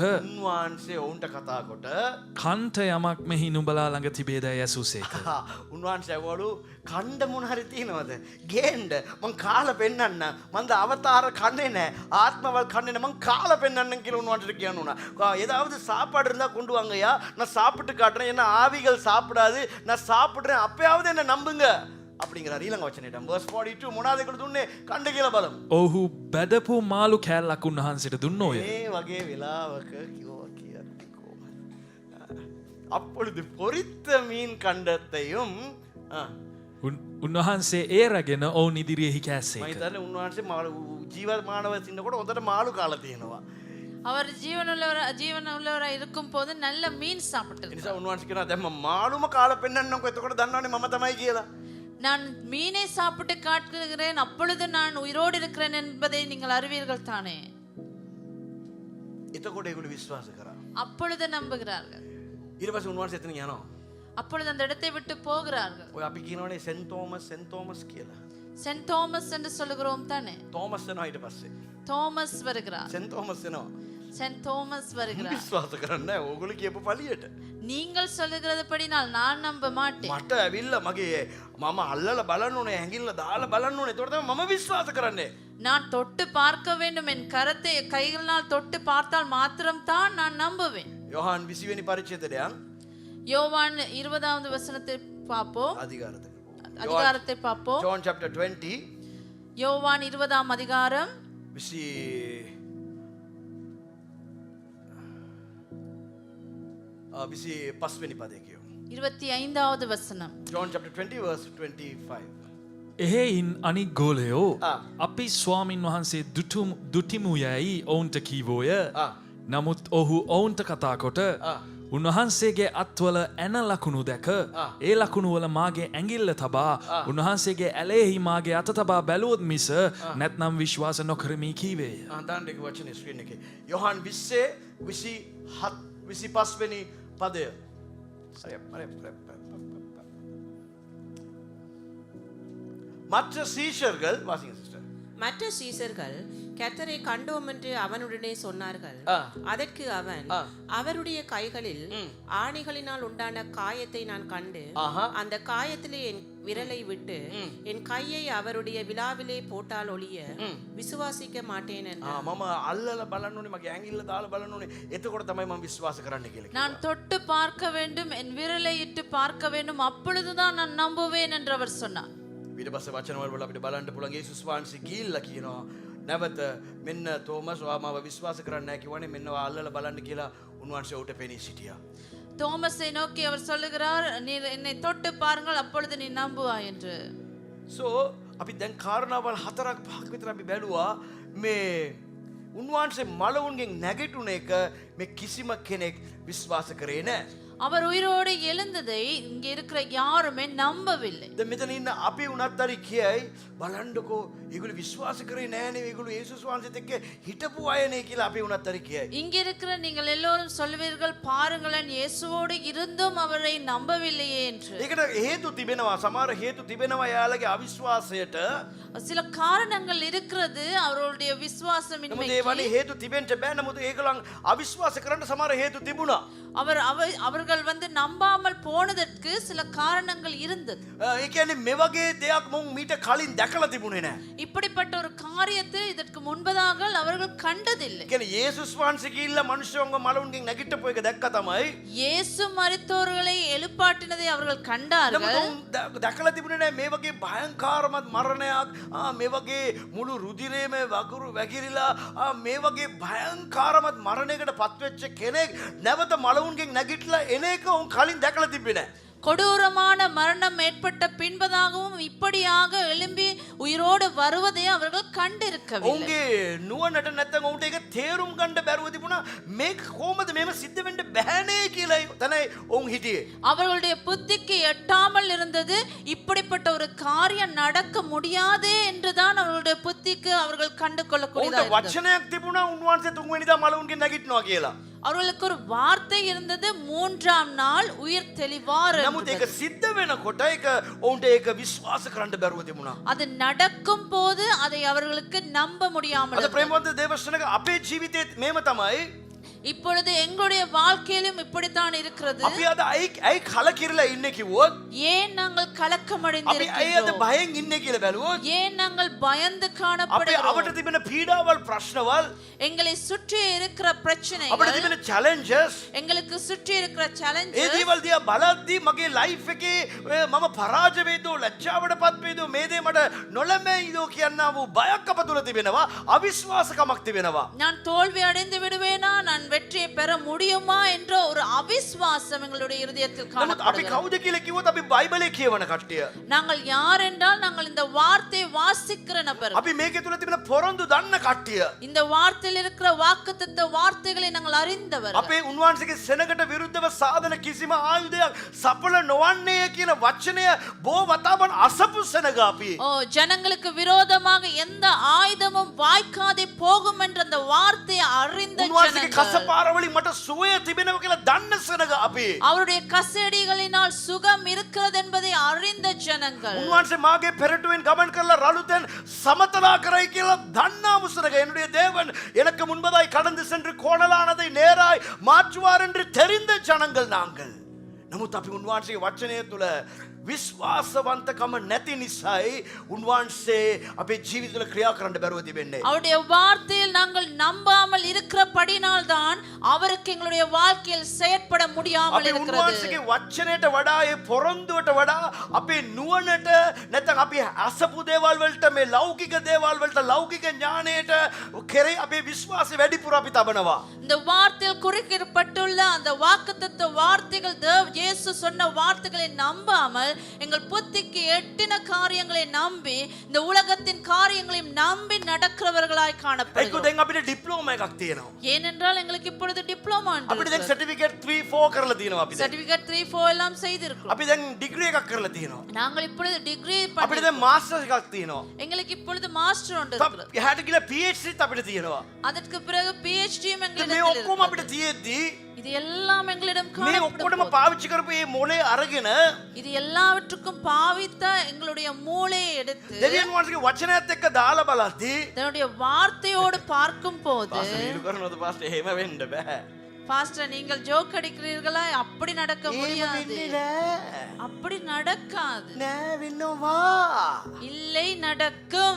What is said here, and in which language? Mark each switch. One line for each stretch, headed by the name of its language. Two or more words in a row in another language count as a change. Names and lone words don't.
Sinhala: උන්වහන්සේ ඔවුන්ට කතා කොට කන්ට යමක් මෙහි නුඹලා ළඟ තිබේදැයි ඇසූසේක. උන්වහන්සේ ඇහුවලු කණ්ඩ මොන හරි තියෙනවද? ගේන්න මං කාලා පෙන්නන්න. මන්ද අවතාර කන්නේ නැහැ. ආත්මවල් කන්නේ නැහැ. මං කාලා පෙන්නන්න කියලා උන්වහන්සේට කියනවා.
Tamil: ஏதாவது சாப்பாடு இருந்தா கொண்டு வாங்கயா, நான் சாப்பிட்டு காட்டுறேன். என்ன ஆவிகள் சாப்பிடாது, நான் சாப்பிடுறேன். அப்பயாவது என்ன நம்புங்க அப்படிங்கிறார்.
Sinhala: ඊළඟ වචනයට verse 42 මොනවාද ඒකට දුන්නේ? කණ්ඩ කියලා බලමු. ඔහු බැදපු මාළු කෑල්ලක් උන්වහන්සේට දුන්නෝය. මේ වගේ වෙලාවක කිව්වා කියන්නේ කොහොමද?
Tamil: அப்பொழுது பொரித்த மீன் கண்டத்தையும்
Sinhala: උන්වහන්සේ ඒ රැගෙන ඔවුන් ඉදිරියෙහි මම කෑසේක. හිතන්නේ උන්වහන්සේ ජීවමානව ඉන්නකොට හොඳට මාළු කාලා තියෙනවා.
Tamil: அவர் ஜீவனுள்ளவராய் இருக்கும் போது நல்ல மீன்
Sinhala: ඒ
Tamil: சாப்பிட்டு
Sinhala: නිසා උන්වහන්සේ කියනවා දැන් මම මාළුම කාලා පෙන්නන්නම්කො එතකොට දන්නවනේ මම තමයි කියලා.
Tamil: நான் மீனை சாப்பிட்டு காட்டுகிறேன் அப்பொழுது நான் உயிரோடு இருக்கிறேன் என்பதை நீங்கள் அறிவீர்கள் தானே.
Sinhala: එතකොට ඒගොල්ලෝ විශ්වාස කරා.
Tamil: அப்பொழுது நம்புகிறார்கள்.
Sinhala: ඊට පස්සේ උන්වහන්සේ එතන යනවා.
Tamil: அப்பொழுது அந்த இடத்தை விட்டு போகிறார்கள்.
Sinhala: ඔය අපි කියනවනේ සෙන්ට් තෝමස් කියලා.
Tamil: சென்ட் தோமஸ் என்று சொல்லுகிறோம் தானே.
Sinhala: තෝමස් වෙනවා ඊට පස්සේ.
Tamil: தோமஸ் வருகிறார்.
Sinhala: සෙන්ට් තෝමස් වෙනවා.
Tamil: சென்ட் தோமஸ் வருகிறார்.
Sinhala: විශ්වාස කරන්නේ නැහැ ඕගොල්ලෝ කියපු පළියට.
Tamil: நீங்கள் சொல்லுகிறதுபடினால் நான் நம்ப மாட்டேன்.
Sinhala: මට ඇවිල්ලා මගේ මම අල්ලලා බලන්න ඕනේ ඇඟිල්ල දාලා බලන්න ඕනේ. ඒතකොට තමයි මම විශ්වාස කරන්නේ.
Tamil: நான் தொட்டு பார்க்க வேண்டும், என் கரத்தை கைகளால் தொட்டு பார்த்தால் மாத்திரம்தான் நான் நம்புவேன்.
Sinhala: යොහාන් 20 වෙනි පරිච්ඡේදය
Tamil: யோவான் 20வது வசனத்தை பார்ப்போம். அதிகாரத்தை பார்ப்போம்.
English: John chapter 20
Tamil: யோவான் 20ஆம் அதிகாரம்
Sinhala: 25 වෙනි පදේ කියමු.
Tamil: 25வது வசனம்.
English: John chapter 20 verse 25.
Sinhala: එහෙයින් අනික් ගෝලයෝ ආ. අපි ස්වාමින් වහන්සේ දුටිමු යැයි ඔවුන්ට කීවෝය. ආ. නමුත් ඔහු ඔවුන්ට කතා කොට ආ. උන්වහන්සේගේ අත්වල ඇන ලකුණු දැක ඒ ලකුණුවල මාගේ ඇඟිල්ල තබා උන්වහන්සේගේ ඇලෙහි මාගේ අත තබා බැලුවොත් මිස නැත්නම් විශ්වාස නොකරමි කීවේය. දාන්න එක වචනේ ස්ක්‍රීන් එකේ. යොහාන් 20:25 වෙනි පදය.
Tamil: மற்ற சீஷர்கள் வாசிங்க சிஸ்டர். மற்ற சீசர்கள் கர்த்தரை கண்டோம் என்று அவனுடனே சொன்னார்கள். அதற்கு அவன் அவருடைய கைகளில் ஆணிகளினால் உண்டான காயத்தை நான் கண்டு அந்த காயத்திலே என் விரலை விட்டு என் கையை அவருடைய விலாவிலே போட்டால் ஒழிய விசுவாசிக்க மாட்டேன் என்றார்.
Sinhala: මම අල්ලලා බලන්න ඕනේ මගේ ඇඟිල්ල දාලා බලන්න ඕනේ. එතකොට තමයි මම විශ්වාස කරන්න කියලා.
Tamil: நான் தொட்டு பார்க்க வேண்டும், என் விரலை இட்டு பார்க்க வேண்டும், அப்பொழுதுதான் நான் நம்புவேன் என்று அவர் சொன்னார்.
Sinhala: ඊට පස්සේ වචනවල වල අපිට බලන්න පුළුවන් යේසුස් වහන්සේ ගිහිල්ලා කියනවා නැවත මෙන්න තෝමස් ඔයා මාව විශ්වාස කරන්නේ නැහැ කිව්වනේ මෙන්න ඔයා අල්ලලා බලන්න කියලා උන්වහන්සේ උට පෙනී සිටියා.
Tamil: தோமஸை நோக்கி அவர் சொல்லுகிறார், நீர் என்னை தொட்டு பாருங்கள் அப்பொழுது நீ நம்புவாய் என்று.
Sinhala: So අපි දැන් කාරණාවල් 4ක් 5ක් විතර අපි බැලුවා මේ උන්වහන්සේ මලවුන්ගෙන් නැගිටුන එක මේ කිසිම කෙනෙක් විශ්වාස කරේ නැහැ.
Tamil: அவர் உயிரோடு எழுந்ததை இங்க இருக்கிற யாருமே நம்பவில்லை.
Sinhala: දැන් මෙතන ඉන්න අපි උනත් හරි කියයි බලන්නකෝ ඒගොල්ලෝ විශ්වාස කරේ නෑනේ ඒගොල්ලෝ යේසුස් වහන්සේත් එක්ක හිටපු අයනේ කියලා අපි උනත් හරි කියයි.
Tamil: இங்க இருக்கிற நீங்கள் எல்லோரும் சொல்வீர்கள், பாருங்களேன் இயேசுவோடு இருந்தும் அவரை நம்பவில்லையே என்று.
Sinhala: ඒකට හේතු තිබෙනවා සමහර හේතු තිබෙනවා යාළගේ අවිශ්වාසයට.
Tamil: சில காரணங்கள் இருக்கிறது அவர்களுடைய
Sinhala: නමුත්
Tamil: விசுவாசமின்மைக்கு.
Sinhala: ඒ වගේ හේතු තිබෙන්න බෑ. නමුත් ඒගොල්ලන් අවිශ්වාස කරන්න සමහර හේතු තිබුණා.
Tamil: அவர்கள் வந்து நம்பாமல் போனதற்கு சில காரணங்கள் இருந்தது.
Sinhala: ඒ කියන්නේ මේ වගේ දෙයක් මොන් මීට කලින් දැකලා තිබුණේ නෑ.
Tamil: இப்படிப்பட்ட ஒரு காரியத்தை இதற்கு முன்பதாக அவர்கள் கண்டதில்லை.
Sinhala: ඒ කියන්නේ යේසුස් වහන්සේ ගිහිල්ලා මිනිස්සුන්ව මලවුන්ගෙන් නැගිටපු එක දැක්ක තමයි.
Tamil: இயேசு மரித்தோர்களை எழுப்பாட்டினதை அவர்கள் கண்டார்கள்.
Sinhala: නමුත් දැකලා තිබුණේ නෑ මේ වගේ භයංකාරමත් මරණයක්. මේ වගේ මුළු රුධිරේම වගුරු වැగిරිලා මේ වගේ භයංකාරමත් මරණයකට පත්වෙච්ච කෙනෙක් නැවත මලවුන්ගෙන් නැගිටලා එන එක උන් කලින් දැකලා තිබ්බේ නෑ.
Tamil: கொடூரமான மரணம் ஏற்பட்ட பின்பதாகவும் இப்படியாக எழும்பி உயிரோடு வருவதை அவர்கள் கண்டிருக்கவில்லை.
Sinhala: උන්ගේ නුවණට නැත්නම් උන්ට ඒක තේරුම් ගන්න බැරුව තිබුණා මේ කොහොමද මේව සිද්ධ වෙන්න බෑනේ කියලා තමයි උන් හිටියේ.
Tamil: அவர்களுடைய புத்திக்கு எட்டாமல் இருந்தது, இப்படிப்பட்ட ஒரு காரியம் நடக்க முடியாதே என்றுதான் அவர்களுடைய புத்திக்கு அவர்கள் கண்டு
Sinhala: උන්ට
Tamil: கொள்ளக்கூடியதாக இருந்தது.
Sinhala: වචනයක් තිබුණා උන්වහන්සේ තුන්වෙනිදා මලවුන්ගෙන් නැගිටිනවා කියලා.
Tamil: அவர்களுக்கு ஒரு வார்த்தை இருந்தது, 3ஆம் நாள் உயிர் தெளிவார்
Sinhala: නමුත් ඒක
Tamil: என்பது.
Sinhala: සිද්ධ වෙනකොට ඒක උන්ට ඒක විශ්වාස කරන්න බැරුව තිබුණා.
Tamil: அது நடக்கும் போது அதை அவர்களுக்கு நம்ப முடியாமல்
Sinhala: අද
Tamil: இருந்தது.
Sinhala: ප්‍රේමවන්ත දේවශ්‍රණක අපේ ජීවිතේත් මේම තමයි.
Tamil: இப்பொழுது எங்களுடைய வாழ்க்கையிலும் இப்படித்தான் இருக்கிறது.
Sinhala: අපි අද ඇයි කලකිරලා ඉන්නේ කිව්වොත්
Tamil: ஏன் நாங்கள் கலக்கம்
Sinhala: අපි ඇයි අද
Tamil: அடைந்திருக்கிறோம்?
Sinhala: බයෙන් ඉන්නේ කියලා බැලුවොත්
Tamil: ஏன் நாங்கள் பயந்து
Sinhala: අපි
Tamil: காணப்படுகிறோம்?
Sinhala: අපිට තිබෙන පීඩාවල් ප්‍රශ්නවල්
Tamil: எங்களை சுற்றி இருக்கிற
Sinhala: අපිට
Tamil: பிரச்சனைகள்,
Sinhala: තිබෙන challenges
Tamil: எங்களுக்கு சுற்றி இருக்கிற
Sinhala: ඒ
Tamil: challenges,
Sinhala: දේවල් දිහා බලද්දී මගේ ලයිෆ් එකේ මම පරාජය වේදෝ ලැජ්ජාවටපත් වේදෝ මේ දේ මට නොලැබෙයිදෝ කියනවා වූ බයක් අප තුල තිබෙනවා. අවිශ්වාසකමක් තිබෙනවා.
Tamil: நான் தோல்வி அடைந்து விடுவேனா, நான் வெற்றியை பெற முடியுமா என்ற ஒரு அவிசுவாசம் எங்களுடைய இருதயத்தில்
Sinhala: නමුත් අපි
Tamil: காணப்படுகிறது.
Sinhala: කවුද කියලා කිව්වොත් අපි බයිබලේ කියවන කට්ටිය.
Tamil: நாங்கள் யார் என்றால் நாங்கள் இந்த வார்த்தையை வாசிக்கிற நபர்.
Sinhala: අපි මේකේ තුල තිබෙන පොරොන්දු දන්න කට්ටිය.
Tamil: இந்த வார்த்தையில் இருக்கிற வாக்குத்தத்த வார்த்தைகளை நாங்கள் அறிந்தவர்.
Sinhala: අපේ උන්වහන්සේගේ සෙනගට විරුද්ධව සාධන කිසිම ආයුධයක් සඵල නොවන්නේ කියන වචනය බෝ වතාවන් අසපු සෙනග අපි.
Tamil: ஓ ஜனங்களுக்கு விரோதமாக எந்த ஆயுதமும் வாய்க்காதே போகும் என்ற அந்த வார்த்தையை அறிந்த
Sinhala: උන්වහන්සේගේ
Tamil: ஜனங்கள்.
Sinhala: කසපාරවලින් මට සුවය තිබෙනවා කියලා දන්න සෙනග අපි.
Tamil: அவருடைய கசேடிகளினால் சுகம் இருக்கிறது என்பதை அறிந்த ஜனங்கள்.
Sinhala: උන්වහන්සේ මාගේ පෙරටුවෙන් ගමන් කරලා රළුතෙන් සමතලා කරයි කියලා දන්නා මුසනක
Tamil: என்னுடைய தேவன் எனக்கு முன்பதாய் கடந்து சென்று கோணலானதை நேராய் மாற்றுவார் என்று தெரிந்த ஜனங்கள் நாங்கள்.
Sinhala: නමුත් අපි උන්වහන්සේගේ වචනය තුල විශ්වාසවන්තකම නැති නිසායි උන්වහන්සේ අපේ ජීවිත තුළ ක්‍රියා කරන්න බැරුව තිබෙන්නේ.
Tamil: அவருடைய வார்த்தையில் நாங்கள் நம்பாமல் இருக்கிறபடினால் தான் அவருக்கு எங்களுடைய வாழ்க்கையில் செயற்பட முடியாமல்
Sinhala: අපි
Tamil: இருக்கிறது.
Sinhala: උන්වහන්සේගේ වචනයට වඩා ඒ පොරොන්දුවට වඩා අපේ නුවණට නැත්නම් අපි අසපු දේවල් වලට මේ ලෞකික දේවල් වලට ලෞකික ඥාණයට කෙරේ අපේ විශ්වාසය වැඩිපුර අපි තබනවා.
Tamil: இந்த வார்த்தையில் குறிக்கப்பட்டுள்ள அந்த வாக்குத்தத்த வார்த்தைகள் இயேசு சொன்ன வார்த்தைகளை நம்பாமல் எங்கள் புத்திக்கு எட்டின காரியங்களை நம்பி இந்த உலகத்தின் காரியங்களையும் நம்பி நடக்கிறவர்களாய்
Sinhala: ඒකෝ
Tamil: காணப்படுகிறோம்.
Sinhala: දැන් අපිට ඩිප්ලෝමා එකක් තියෙනවා.
Tamil: ஏனென்றால் எங்களுக்கு இப்பொழுது டிப்ளோமா
Sinhala: අපිට දැන් සර්ටිෆිකේට් 3-4 කරලා තියෙනවා අපි දැන්.
Tamil: சர்டிபிகேட் 3-4 எல்லாம் செய்திருக்கிறோம்.
Sinhala: අපි දැන් ඩිග්‍රී එකක් කරලා තියෙනවා.
Tamil: நாங்கள் இப்பொழுது டிகிரி
Sinhala: අපිට දැන් මාස්ටර්ස් එකක් තියෙනවා.
Tamil: எங்களுக்கு இப்பொழுது மாஸ்டர் ஒன்று இருக்கிறது.
Sinhala: එහාට ගිහලා PhDත් අපිට තියෙනවා.
Tamil: அதற்கு பிறகு PhDயும்
Sinhala: මේ
Tamil: எங்களிடம்
Sinhala: ඔක්කොම අපිට තියෙද්දි
Tamil: இது எல்லாம் எங்களிடம்
Sinhala: මේ ඔක්කොටම
Tamil: காணப்படுகிறது.
Sinhala: පාවිච්චි කරපු මේ මොලේ අරගෙන
Tamil: இது எல்லாவற்றுக்கும் பாவித்த எங்களுடைய மூளையை எடுத்து
Sinhala: දෙවියන් වහන්සේගේ වචනයත් එක්ක දාලා බලද්දි
Tamil: தன்னுடைய வார்த்தையோடு பார்க்கும் போது
Sinhala: පාස්ටර් හිරු කරනවද පාස්ටර් එහෙම වෙන්න බෑ.
Tamil: பாஸ்டர் நீங்கள் ஜோக் அடிக்கிறீர்களா? அப்படி நடக்க
Sinhala: එහෙම
Tamil: முடியாது.
Sinhala: වෙන්නේ නෑ.
Tamil: அப்படி நடக்காது.
Sinhala: නෑ වෙනවා.
Tamil: இல்லை நடக்கும்.